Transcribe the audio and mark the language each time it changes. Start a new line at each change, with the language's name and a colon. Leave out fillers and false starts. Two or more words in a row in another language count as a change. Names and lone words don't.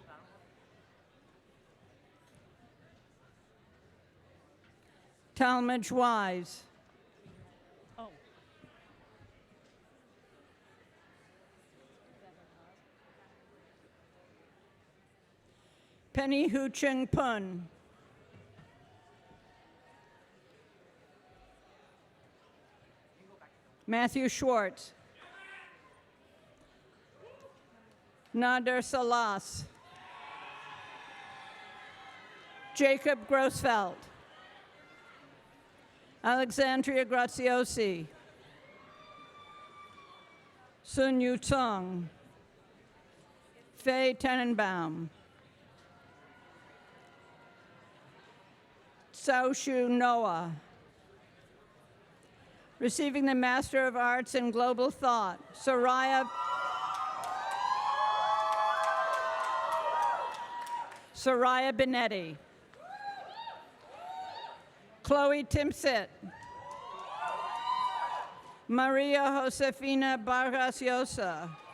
English: Talmadge Wise, Penny Hu Cheng Pun, Matthew Schwartz, Nader Salas, Jacob Grossfeld, Alexandria Graziosi, Sun Yu Tsong, Faye Tenenbaum, Sao Shu Noah. Receiving the Master of Arts in Global Thought, Soraya Benetti, Chloe Timsit, Maria Josefina Vargas Llosa,